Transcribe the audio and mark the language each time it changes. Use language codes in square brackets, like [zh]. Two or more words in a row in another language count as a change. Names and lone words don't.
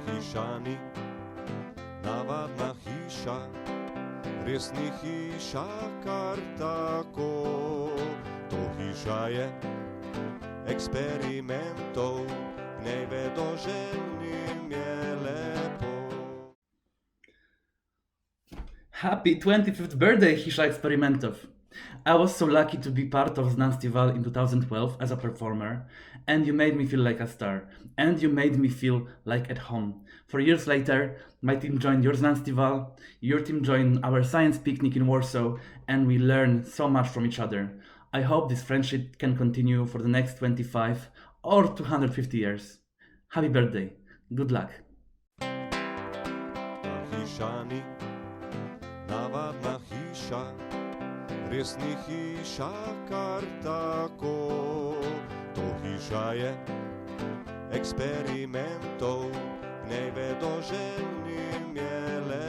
[sl] Hišani, navadna hiša, res ni hiša kar tako. To hiša je eksperimentov, v njej vedoželjnim je lepo. [en] Happy 25th birthday, Hisha Experimentov! I was so lucky to be part of Znanstival in 2012 as a performer, and you made me feel like a star, and you made me feel like at home. 4 years later, my team joined your Znanstival, your team joined our science picnic in Warsaw, and we learned so much from each other. I hope this friendship can continue for the next 25 or 250 years. Happy birthday. Good luck. [sl] Hišani, navadna hiša, res ni hiša kar tako. To hiša je eksperimentov, v njej vedoželjnim je